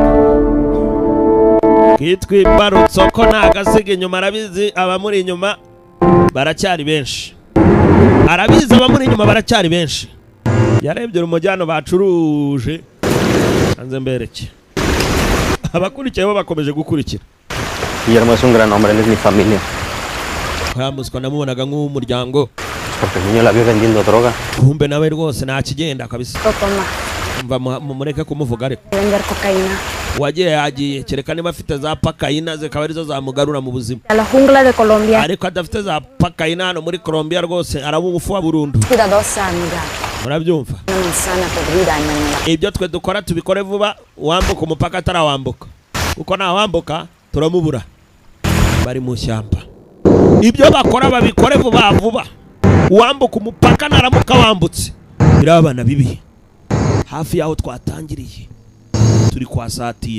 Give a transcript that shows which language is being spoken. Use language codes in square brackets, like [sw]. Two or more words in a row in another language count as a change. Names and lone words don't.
[rw] Kitwa imbarutso ko nagasiga inyuma arabizi abamuri inyuma baracyari benshi. Arabizi abamuri inyuma baracyari benshi. Yarebye urumujyano bacuruje anze mbereke. Abakurikiye bo bakomeje gukurikira. [es] Guillermo es un gran hombre, él es mi familia. [rw] Kwamuswa namubonaga nk'umuryango. [es] Porque el niño la vio vendiendo droga. [rw] Kumbe nawe rwose nakigenda kabisa. [es] Toma. [rw] Mva mureke kumuvuga ariko. [es] Vender cocaína. [rw] Wagiye yagiye kereka niba afite za pakayina zikaba arizo zamugarura mu buzima. [es] A la jungla de Colombia. [rw] Ariko adafite za pakayina hano muri Colombia rwose arabubufu wa burundu. [es] Cuidadosa amiga. [rw] Murabyumva? [es] Una manzana podrida en el... [rw] Ibyo twe dukora tubikore vuba wambuka umupaka atarawambuka. Kuko nawambuka turamubura. Bari mu shyamba. Ibyo bakora babikore vuba vuba. Wambuka umupaka naramuka wambutse. Birabana bibi. Hafi yaho twatangiriye turi kwasatira.